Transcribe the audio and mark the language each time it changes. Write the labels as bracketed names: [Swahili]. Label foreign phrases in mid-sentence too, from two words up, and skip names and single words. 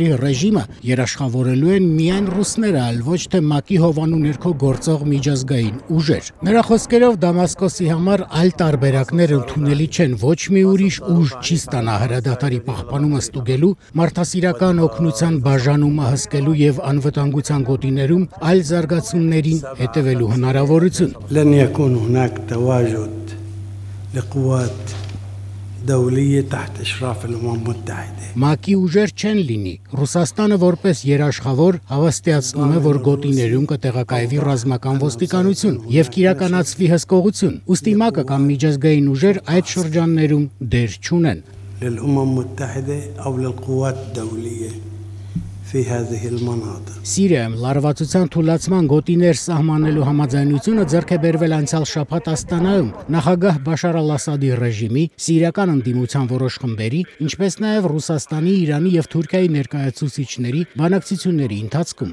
[Armenian] ռեժիմը երաշխավորելու են միայն ռուսները, այլ ոչ թե ՄԱԿ-ի հովանու ներքո գործող միջազգային ուժեր։ Նրա խոսքերով Դամասկոսի համար այլ տարբերակներ ընդունելի չեն, ոչ մի ուրիշ ուժ չի ստանա հրադադարի պահպանումը ստուգելու, մարդասիրական օգնության բաժանումը հսկելու եւ անվտանգության գոտիներում այլ զարգացումներին հետևելու հնարավորություն։ [Arabic] تواجد لقوات دولية تحت إشراف الأمم المتحدة [Armenian] ՄԱԿ-ի ուժեր չեն լինի։ Ռուսաստանը որպես երաշխավոր հավաստիացնում է, որ գոտիներում կտեղակայվի ռազմական ոստիկանություն եւ կիրականացվի հսկողություն։ Ուստի ՄԱԿ-ը կամ միջազգային ուժեր այդ շրջաններում դեր չունեն։ [Arabic] للأمم المتحدة أو للقوات الدولية في هذه المناطق [Armenian] Սիրիայում լարվածության թուլացման գոտիներ սահմանելու համաձայնությունը ձեռք է բերվել անցյալ շաբաթ Աստանայում նախագահ Բաշար Ալ-Ասադի ռեժիմի, սիրիական ընդդիմության որոշ խմբերի, ինչպես նաև Ռուսաստանի, Իրանի եւ Թուրքիայի ներկայացուցիչների բանակցությունների ընթացքում։